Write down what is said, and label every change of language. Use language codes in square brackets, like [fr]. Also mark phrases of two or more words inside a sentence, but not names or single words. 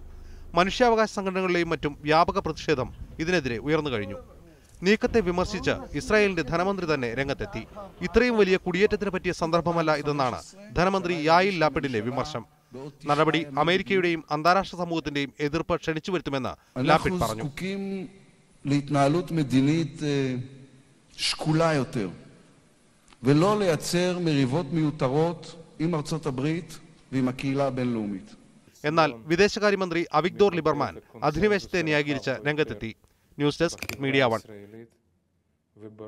[ml] മനുഷ്യാവകാശ സംഘടനകളിലെയും മറ്റും വ്യാപക പ്രതിഷേധം ഇതിനെതിരെ ഉയർന്നു കഴിഞ്ഞു. നീക്കത്തെ വിമർശിച്ച് ഇസ്രായേലിന്റെ ധനമന്ത്രി തന്നെ രംഗത്തെത്തി. ഇത്രയും വലിയ കുടിയേറ്റത്തിന് പറ്റിയ സന്ദർഭമല്ല ഇതെന്നാണ് ധനമന്ത്രി യായിൽ ലാപിഡിന്റെ വിമർശം. നടപടി അമേരിക്കയുടെയും അന്താരാഷ്ട്ര സമൂഹത്തിന്റെയും എതിർപ്പ് ക്ഷണിച്ചു വരുത്തുമെന്ന് ലാപിഡ് പറഞ്ഞു. [he] שקולה יותר ולא לייצר מריבות מיותרות עם ארצות הברית ועם הקהילה הבינלאומית. [ml] എന്നാൽ വിദേശകാര്യമന്ത്രി അവിഗ്ദോർ ലിബർമാൻ അധിനിവേശത്തെ ന്യായീകരിച്ച് രംഗത്തെത്തി. ന്യൂസ് ഡെസ്ക് മീഡിയ 1.